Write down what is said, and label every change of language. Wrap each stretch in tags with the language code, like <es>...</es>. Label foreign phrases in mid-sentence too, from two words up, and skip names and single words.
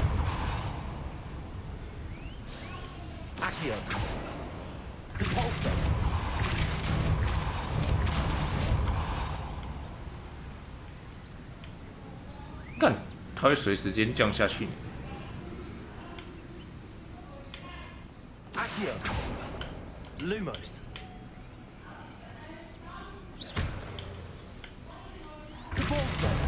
<en>Accio. Depulso.</en> <zh>干，它会随时间降下去。</zh> <en>Accio. Lumos. Depulso.</en>